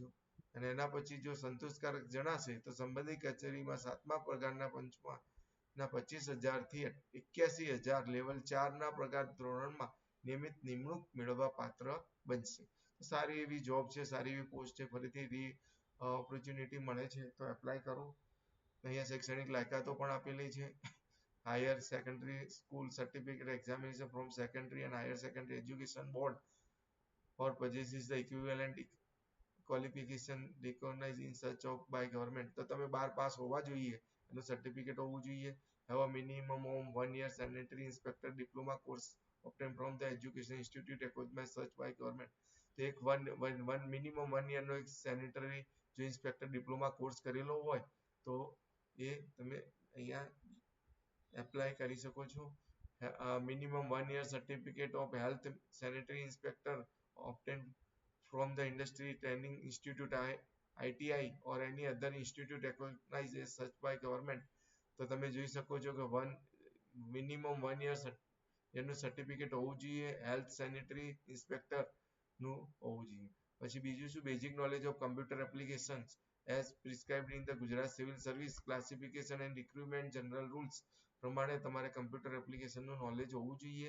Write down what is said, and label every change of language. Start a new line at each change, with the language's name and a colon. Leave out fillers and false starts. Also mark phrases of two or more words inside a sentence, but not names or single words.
Gujarati: અને એના પછી જો સંતોષકારક જણાશે તો સંબંધિત કચેરીમાં 7મા પગારના પંચમાં 25,000 થી 81,000 લેવલ 4 ના પગાર ધોરણમાં નિયમિત નિમણૂક મેળવવા પાત્ર બનશે. સારી એવી જોબ છે, સારી એવી પોસ્ટ છે, ફરીથી ઓપોર્ચ્યુનિટી મળે છે તો એપ્લાય કરો. અહીંયા શૈક્ષણિક લાયકાતો પણ આપેલી છે.
English: Higher Secondary School Certificate Examination from Secondary and Higher Secondary Education Board or possesses the equivalent qualification recognized in such of by government.
Gujarati: તો તમે 12 પાસ હોવા જોઈએ, એનું સર્ટિફિકેટ હોવું જોઈએ.
English: have a minimum of 1 year sanitary inspector diploma course obtained from the education institute recognized such by government.
Gujarati: તો એક મિનિમમ 1 યરનો એક સેનિટરી જો
English: inspector diploma course
Gujarati: કરેલો હોય તો એ તમે અહીંયા એપ્લાય કરી શકો છો.
English: મિનિમમ 1 year certificate of health sanitary inspector obtained from the industry training institute ITI or any other institute recognized as such by government,
Gujarati: તો તમે જોઈ શકો છો કે
English: minimum 1 year
Gujarati: એનું સર્ટિફિકેટ હોવું જોઈએ.
English: health sanitary inspector
Gujarati: નું હોવું જોઈએ. પછી બીજું શું,
English: Basic knowledge of computer application as prescribed in the Gujarat Civil Service Classification and Recruitment General Rules
Gujarati: પ્રમાણે તમારે કમ્પ્યુટર એપ્લિકેશનનું નોલેજ હોવું જોઈએ.